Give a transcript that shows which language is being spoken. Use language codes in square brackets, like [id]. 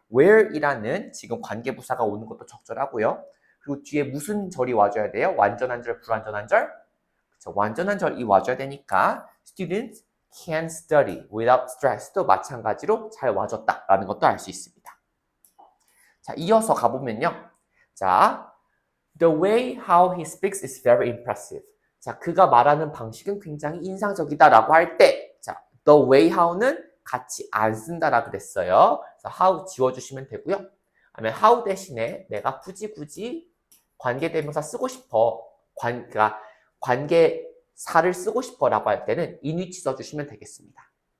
[ko] where이라는 지금 관계부사가 오는 것도 적절하고요. 그리고 뒤에 무슨 절이 와줘야 돼요? 완전한 절, 불완전한 절? 그쵸, 완전한 절이 와줘야 되니까 [en] students can study without stress [ko] 도 마찬가지로 잘 와줬다라는 것도 알 수 있습니다. 자, 이어서 가보면요. [en] 자, the way how he speaks is very impressive. [ko] 자, 그가 말하는 방식은 굉장히 인상적이다라고 할 때, 자, the way how는 같이 안 쓴다라 그랬어요. 그래서 how 지워주시면 되고요. 아니면 how 대신에 내가 굳이 관계대명사 쓰고 싶어. 그러니까 관계사를 쓰고 싶어라고 할 때는 in which 써주시면 되겠습니다.